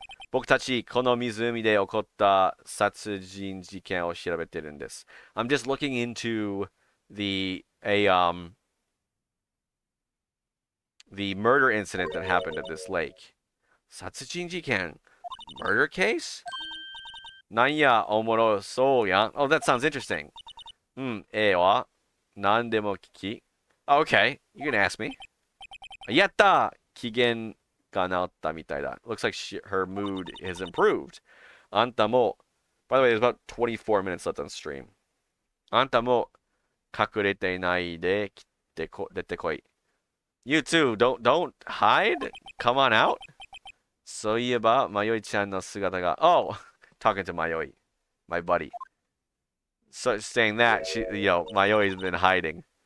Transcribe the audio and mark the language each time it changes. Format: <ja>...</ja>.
<ja>僕たちこの湖で起こった殺人事件を調べてるんです.</ja> <en>I'm just looking into the murder incident that happened at this lake.</en> <ja>殺人事件?</ja> <en>Murder case?</en> <ja>なんや、おもろそうやん.</ja> <en>Oh, that sounds interesting.</en> <ja>ええわ。何でも聞き.</ja> <en>Okay, you can ask me.</en> <ja>やった! 機嫌が治ったみたいだ.</ja> <en>Looks like her mood has improved.</en> <ja>あんたも,</ja> <en>by the way, there's about 24 minutes left on stream.</en> <ja>あんたも隠れていないで出てこい.</ja> <en>You too, don't hide. Come on out.</en> <ja>そういえば、まよいちゃんの姿が.</ja> <en>Oh, talking to Mayoi, my buddy. So saying that, Mayoi's been hiding.</en>